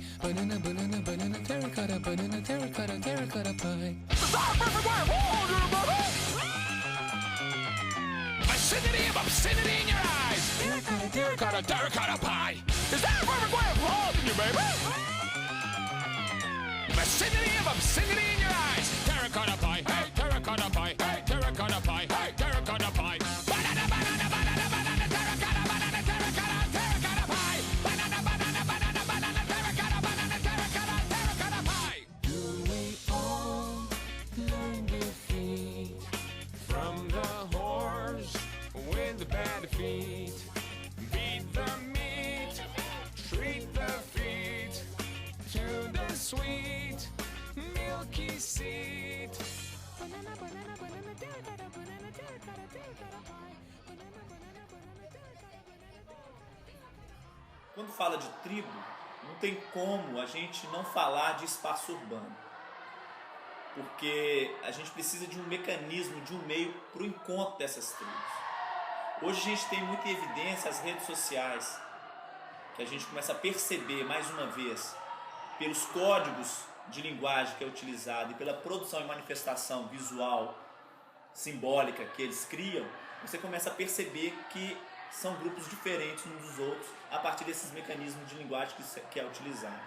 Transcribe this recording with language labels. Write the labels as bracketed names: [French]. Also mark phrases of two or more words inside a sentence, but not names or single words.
[English] Banana, banana, banana, terracotta, banana, terracotta, terracotta pie. Acidity of obscenity in your eyes. Terracotta, terracotta, terracotta pie. Is that a perfect way of holding you, baby? Acidity of obscenity in your eyes. Terracotta pie. Hey, terracotta pie. Hey, terracotta pie. Hey, terracotta pie. Banana, banana, banana, banana, terracotta, banana, terracotta, terracotta pie. Banana, banana, banana, banana, terracotta, banana, terracotta, terracotta pie. Do we all learn defeat From the horse with the bad feet, beat the meat, treat the feet to the sweet milky seed. Banana, banana, banana, terracotta, banana, terracotta, terracotta pie. Banana, banana, banana, terracotta, banana. [Portuguese] Quando fala de tribo, não tem como a gente não falar de espaço urbano. Porque a gente precisa de um mecanismo, de um meio para o encontro dessas tribos. Hoje a gente tem muita evidência as redes sociais, que a gente começa a perceber mais uma vez, pelos códigos de linguagem que é utilizado e pela produção e manifestação visual, simbólica que eles criam, você começa a perceber que são grupos diferentes uns dos outros a partir desses mecanismos de linguagem que é utilizado.